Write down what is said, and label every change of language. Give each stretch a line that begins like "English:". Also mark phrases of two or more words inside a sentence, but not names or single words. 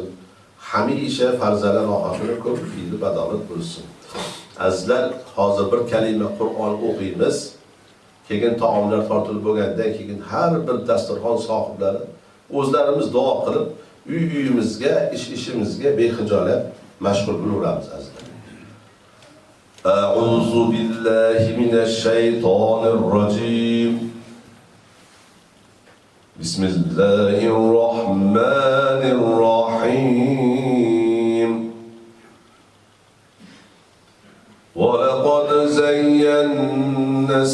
Uzbek: Hamisha farzandlar rohatini ko'p fe'li badolat bo'lsin. Azizlar, hozir bir kalima Qur'on o'qiymiz. Keyin taomlar tortilib bo'lgandan keyin har bir dasturxon sohiblari o'zlarimiz duo qilib, uy-uyimizga, ish-ishimizga bexijolat mashg'ul bo'laveramiz azizlar.
Arabic: أعوذ بالله من الشيطان الرجيم. بسم الله الرحمن الرحيم. ولقد زينا